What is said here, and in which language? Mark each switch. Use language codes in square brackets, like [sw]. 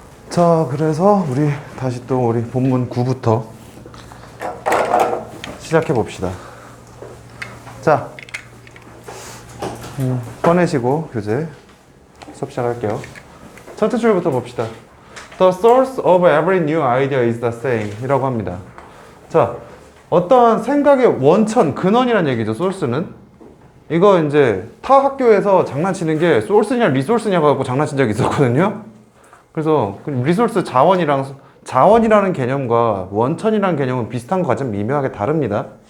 [ko] 자, 그래서 우리 다시 또 우리 본문 9부터 시작해 봅시다. 자, 꺼내시고 교재 수업 시작할게요. 첫째 줄부터 봅시다. [en] The source of every new idea is the same [ko] 이라고 합니다. 자, 어떠한 생각의 원천, 근원이란 얘기죠. 소스는. 이거 이제 타 학교에서 장난치는 게 소스냐 리소스냐고 갖고 장난친 적이 있었거든요. 그래서 리소스 자원이라는 개념과 원천이라는 개념은 비슷한 것 같지만 미묘하게 다릅니다.